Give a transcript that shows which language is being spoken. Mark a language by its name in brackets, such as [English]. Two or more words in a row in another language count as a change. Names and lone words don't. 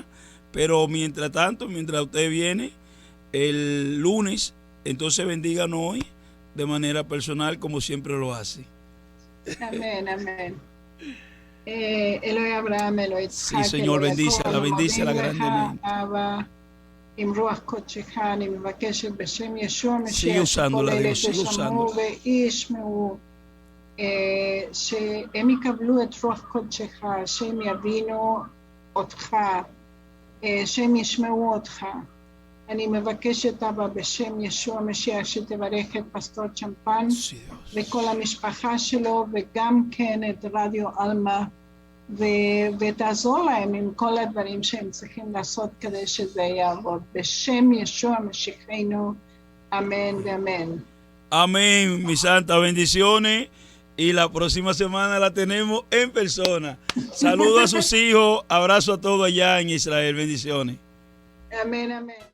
[Spanish] Pero mientras tanto, mientras usted viene el lunes, entonces bendíganos hoy de manera personal como siempre lo hace. Amén. Eloy Abraham, Eloy Isaac, sí, Señor, bendícela grandemente. Sigue usándola, Dios, sigue usándola. [Hebrew] שהם יקבלו את רוח קודשך, שהם יבינו אותך, שהם ישמעו אותך. אני מבקשת, אבא, בשם ישוע המשיח, שתברך את פסטור צ'מפן וכל המשפחה שלו, וגם כן את רדיו אלמה, ותעזור להם עם כל הדברים שהם צריכים לעשות כדי שזה יעבוד. בשם ישוע המשיחנו, [Spanish] Amén, amén. Amén, mi santa, bendiciones. Y la próxima semana la tenemos en persona. Saludos a sus hijos, abrazo a todos allá en Israel, bendiciones. Amén, amén.